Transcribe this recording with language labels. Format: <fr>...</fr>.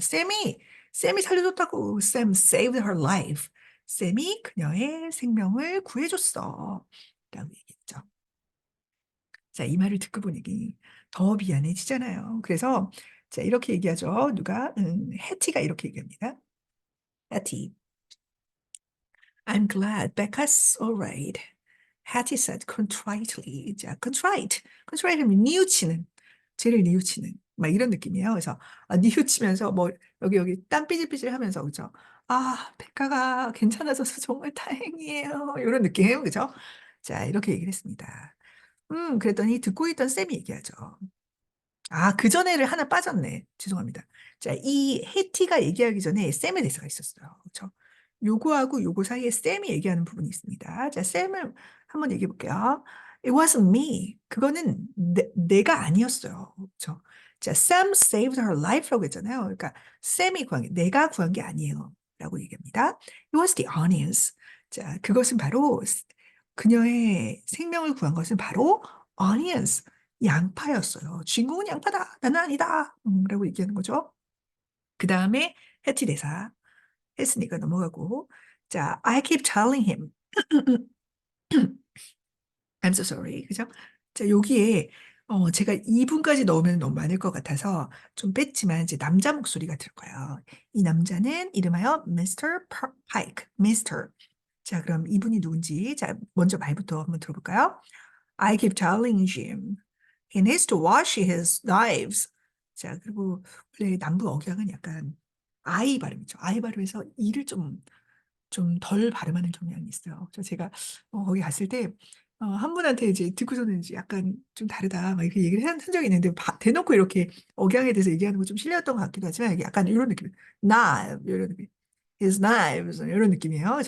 <ko>쌤이 살려줬다고. 쌤</ko> <en>saved her life.</en> <ko>쌤이 그녀의 생명을 구해줬어. 라고 얘기했죠. 자, 이 말을 듣고 보니 더 미안해지잖아요. 그래서, 자, 이렇게 얘기하죠. 해티가 이렇게 얘기합니다. 해티.</ko> <en>I'm glad Becca's all right. Hattie said contritely.</en> <ko>자, contrite하면 뉘우치는, 죄를 뉘우치는, 막 이런 느낌이에요. 그래서 뉘우치면서 뭐 여기 땀 삐질삐질 하면서 그죠? 백가가 괜찮아져서 정말 다행이에요. 이런 느낌, 그죠? 자, 이렇게 얘기를 했습니다. 그랬더니 듣고 있던 쌤이 얘기하죠. 그 전에를 하나 빠졌네. 죄송합니다. 자, 이 해티가 얘기하기 전에 쌤의 대사가 있었어요. 그렇죠? 요거하고 요거 사이에 쌤이 얘기하는 부분이 있습니다. 자, 쌤을 한번 얘기해 볼게요.</ko> <en>It wasn't me.</en> <ko>그거는 내가 아니었어요. 그렇죠? 자,</ko> <en>Sam saved her life</en> <ko>라고 했잖아요. 그러니까 쌤이 구한 게 내가 구한 게 아니에요. 라고 얘기합니다.</ko> <en>It was the onions.</en> <ko>자, 그것은 바로 그녀의 생명을 구한 것은 바로 onions, 양파였어요. 주인공은 양파다. 나는 아니다. 라고 얘기하는 거죠. 그 다음에 해티 대사 했으니까 넘어가고.</ko> <en>자, I keep telling him. I'm so sorry. 그죠?</en> <ko>자, 여기에 제가 2분까지 넣으면 너무 많을 것 같아서 좀 뺐지만 이제 남자 목소리가 들 거예요. 이 남자는 이름하여 Mr. Pike. Mr. 자, 그럼 이분이 누군지 자, 먼저 말부터 한번 들어볼까요?</ko> <en>I keep telling Jim he needs to wash his knives.</en> <ko>자, 그리고 원래 남부 억양은 약간 I 발음이죠. I 발음에서 이를 좀 덜 발음하는 경향이 있어요. 그래서 제가 거기 갔을 때 한 분한테 이제 듣고서는 이제 약간 좀 다르다 막 이렇게 얘기를 한 적이 있는데 대놓고 이렇게 억양에 대해서 얘기하는 거 좀 실례였던 것 같기도 하지만 이게 약간 이런 느낌, 나 이런 느낌, his knives 이런 느낌이에요.</ko>